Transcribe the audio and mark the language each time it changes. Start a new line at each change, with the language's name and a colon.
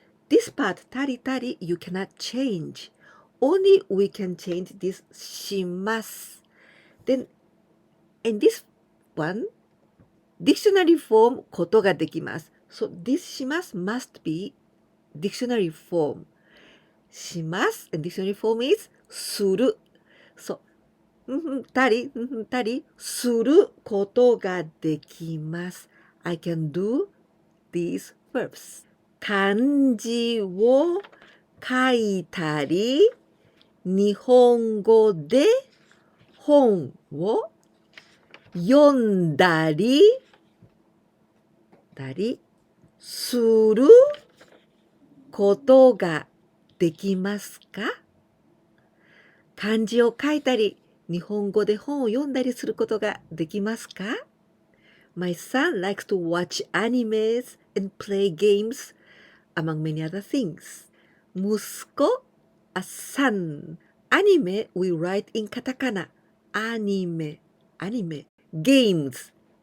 English: This part, たり, you cannot change. Only we can change this します。 Then, in this one, dictionary form ことができます。 So this します must be dictionary form. します and dictionary form is する。
Japanese: So, たりすることができます。
English: I can do these verbs.
Japanese: 漢字を書いたり、日本語で本を読んだりすることができますか？漢字を書いたり、日本語で本を読んだりすることができますか？
English: My son likes to watch animes and play games. among many other things. 息子 a son. Anime we write in katakana. Anime. Games.